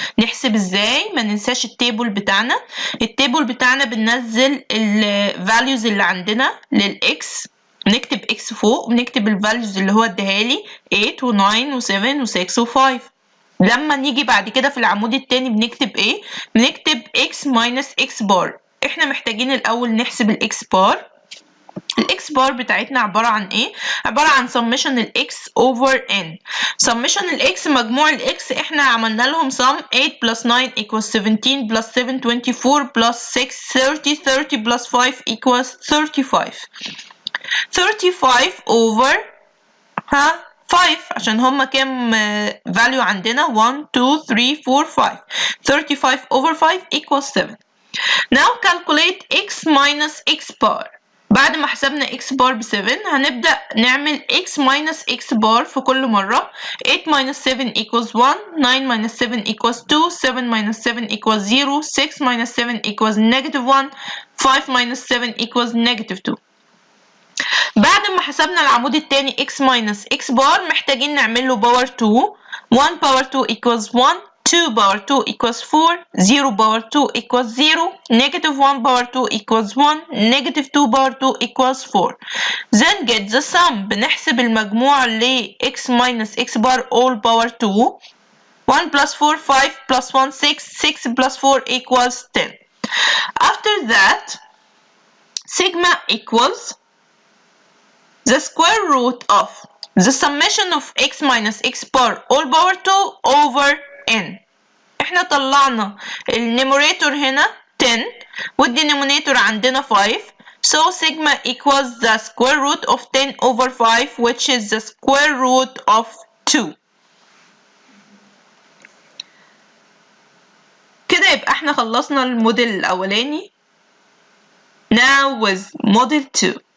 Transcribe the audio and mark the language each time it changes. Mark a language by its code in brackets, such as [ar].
[ar] نحسب ازاي؟ ما ننساش التيبل بتاعنا. التيبل بتاعنا بننزل الفاليوز اللي عندنا للاكس، نكتب اكس فوق ونكتب الفاليوز اللي هو اداهالي 8 و9 و7 و6 و5. لما نيجي بعد كده في العمود التاني بنكتب ايه؟ بنكتب [en] x minus x [ar] بار. احنا محتاجين الاول نحسب الاكس بار. الاكس بار بتاعتنا عبارة عن ايه؟ عبارة عن summation الاكس [en] over n. summation [ar] الاكس مجموع الاكس احنا عملنا لهم [en] sum 8 plus 9 equals 17 plus 7 24 plus 6 30 30 plus 5 equals 35. 35 over 5 [ar] عشان هما كام [en] value عندنا 1 2 3 4 5. 35 over 5 equals 7. Now calculate x minus x bar. [ar] بعد ما حسبنا x bar ب 7 هنبدأ نعمل [en] x minus x bar [ar] في كل مرة. [en] 8 minus 7 equals 1, 9 minus 7 equals 2, 7 minus 7 equals 0, 6 minus 7 equals negative 1, 5 minus 7 equals negative 2. [ar] بعد ما حسبنا العمود التاني [en] x minus x bar [ar] محتاجين نعمل له باور 2. [en] 1 power 2 equals 1, 2 power 2 equals 4, 0 power 2 equals 0, negative 1 power 2 equals 1, negative 2 power 2 equals 4. Then get the sum. [ar] بنحسب المجموع ل [en] x minus x bar all [ar] باور 2. [en] 1 plus 4 5 plus 1 6, 6 plus 4 equals 10. After that sigma equals the square root of the summation of x minus x bar all power 2 over n. [ar] احنا طلعنا النيموريتور هنا 10 والدينومينيتور عندنا 5. [en] So sigma equals the square root of 10 over 5 which is the square root of 2. [ar] كده يبقى احنا خلصنا الموديل الأولاني. [en] Now with model 2.